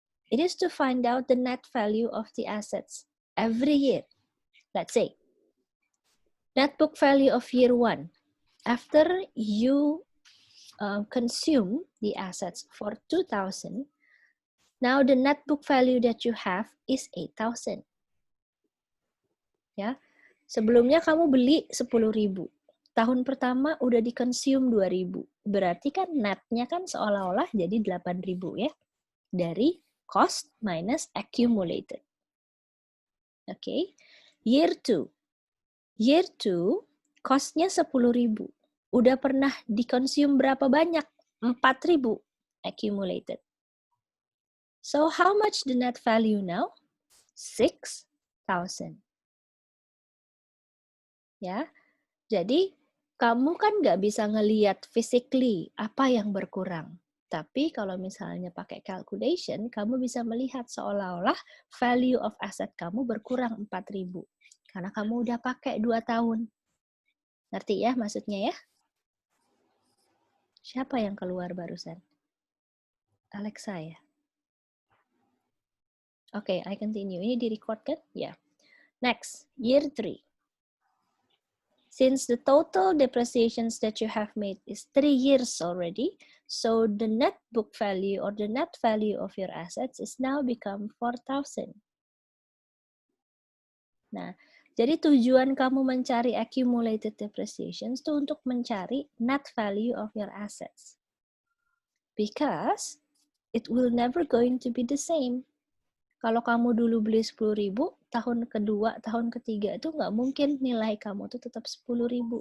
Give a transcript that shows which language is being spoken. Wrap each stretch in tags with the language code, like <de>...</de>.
<en>It is to find out the net value of the assets every year. Let's say, net book value of year 1. After you consume the assets for 2,000, now the net book value that you have is 8,000.</en> <id>Ya, sebelumnya kamu beli 10.000. Tahun pertama udah di-consume 2.000. Berarti kan netnya kan seolah-olah jadi 8.000 ya. Dari</id> <en>Cost minus accumulated. Okay. Year 2. Year 2, cost-nya 10.000.</en> <id>Udah pernah dikonsum berapa banyak? 4.000 accumulated.</id> <en>So how much the net value now? 6,000.</en> <id>Ya. Jadi kamu kan nggak bisa ngeliat physically apa yang berkurang. Tapi kalau misalnya pakai calculation, kamu bisa melihat seolah-olah</id> <en>value of asset</en> <id>kamu berkurang 4.000. Karena kamu udah pakai 2 tahun. Ngerti ya maksudnya ya? Siapa yang keluar barusan? Alexa ya?</id> <en>Oke, I continue.</en> <id>Ini di-record kan? Ya.</id> <en>Next, year 3. Since the total depreciations that you have made is 3 years already, so the net book value or the net value of your assets is now become 4,000.</en> <id>Nah, jadi tujuan kamu mencari accumulated depreciations itu untuk mencari</id> <en>net value of your assets. Because it will never going to be the same.</en> <id>Kalau kamu dulu beli 10.000, tahun kedua, tahun ketiga itu nggak mungkin nilai kamu tuh tetap 10.000.</id>